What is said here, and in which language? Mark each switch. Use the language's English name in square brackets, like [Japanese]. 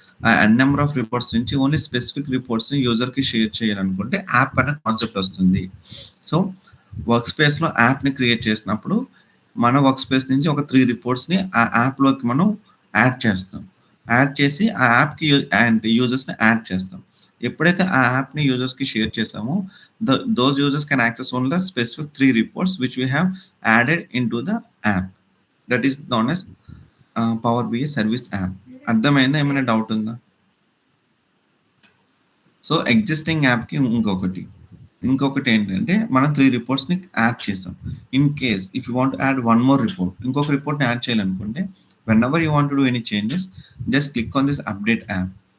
[Telugu] ఆ ఎన్ number of reports నుంచి only specific రిపోర్ట్స్‌ని యూజర్‌కి share చేయాలనుకుంటే యాప్ అనే కాన్సెప్ట్ వస్తుంది. సో, వర్క్ స్పేస్‌లో యాప్‌ని క్రియేట్ చేసినప్పుడు మన వర్క్ స్పేస్ నుంచి ఒక 3 రిపోర్ట్స్‌ని ఆ యాప్‌లోకి మనం యాడ్ చేస్తాం. యాడ్ చేసి ఆ యాప్‌కి యూజర్స్‌ని యాడ్ చేస్తాం. ఎప్పుడైతే ఆ యాప్‌ని యూజర్స్‌కి షేర్ చేసామో [English] those users can access only the specific 3 reports which we have added into the app. That is known as Power BI Service App. [Telugu] అర్థమైందా? ఏమైనా డౌట్ ఉందా? సో, ఎగ్జిస్టింగ్ యాప్‌కి ఇంకొకటి ఏంటంటే మనం 3 రిపోర్ట్స్‌ని యాడ్ చేసాం. [English] in case if you want to add one more report [Telugu] ఇంకొక రిపోర్ట్‌ని add చేయాలనుకుంటే [English] Whenever you want to do any changes just click on this update app.